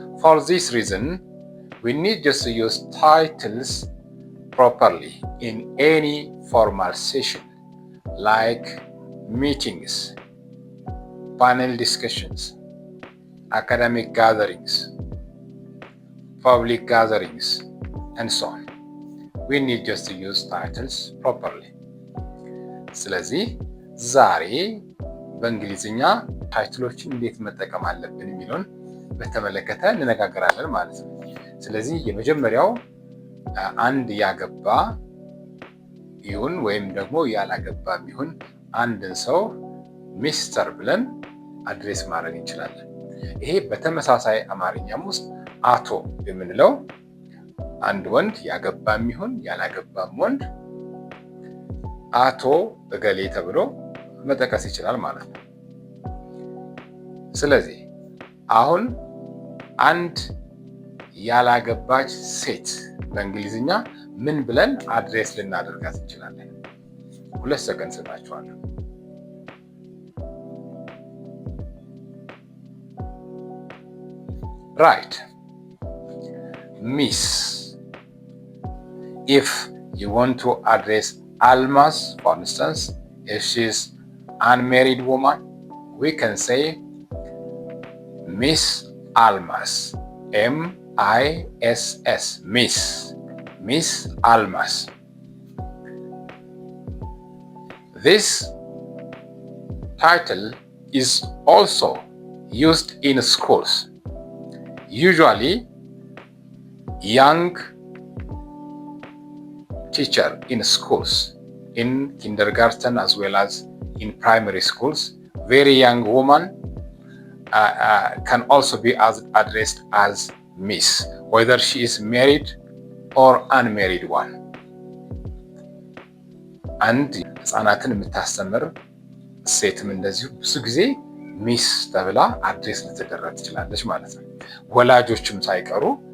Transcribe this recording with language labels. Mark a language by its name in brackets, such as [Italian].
[English] For this reason, we need just to use titles properly in any formal session, like meetings, panel discussions, academic gatherings, public gatherings, and so on. We need just to use titles properly. [Amharic] ስለዚህ ዛሬ በእንግሊዝኛ ታይትሎችን እንዴት መጠቀም አለብን የሚለውን በተመለከተ እንነጋገራለን ማለት ነው። ስለዚህ የመጀመሪያው አንድ ያገባ ይሁን ወይም ደግሞ ያላገባ ይሁን አንድን ሰው ሚስተር ብለን አድሬስ ማድረግ እንችላለን። ይሄ በተመሳሳይ አማርኛም ውስጥ አቶ የምንለው አንድ ወንድ ያገባም ይሁን ያላገባም ወንድ አቶ እገሌ ተብሎ መጠቀስ ይችላል ማለት ነው። ስለዚህ አሁን አንድ ያላገባች ሴት በእንግሊዝኛ ምን ብለን አድሬስ ልናደርጋት እንችላለን? 2 ሰከንድ ሰጣችኋለሁ። [English] Right. Miss. If you want to address Almas, for instance, if she's unmarried woman, we can say Miss Almas. M-I-S-S. Miss. Miss Almas. This title is also used in schools. Usually, young teacher in schools, in kindergarten as well as in primary schools, very young woman can also be addressed as Miss, whether she is married or unmarried one. [Amharic] And ህፃናትን የምታስተምር ሴትም እንደዚሁ ብዙ ጊዜ ሚስ ተብላ አድሬስ ልትደረግ ትችላለች ማለት ነው። ወላጆችም ሳይቀሩ